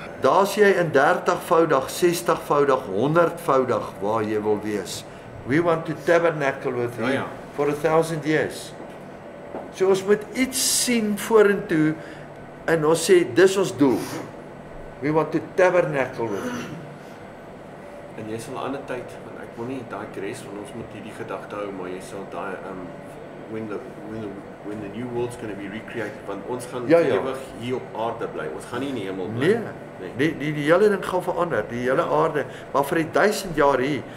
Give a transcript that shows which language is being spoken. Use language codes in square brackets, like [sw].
[af] Daar is jy in 30voudig, 60voudig, 100voudig waar jy wil wees. [en] We want to tabernacle with him for 1000 years. [af] So ons moet iets sien vorentoe en ons sê, dis ons doel. [en] We want to tabernacle with him. [af] En jy sal 'n ander tyd, want ek wil nie daai res van ons moet hierdie gedagte hou, maar jy sal daai [en] when the new world's going to be recreated, [af] want ons gaan ewig hier op aarde bly. Ons gaan nie in die hemel bly. Nee, die hele ding gaan verander, die hele aarde, maar vir die 1000 jaar hier.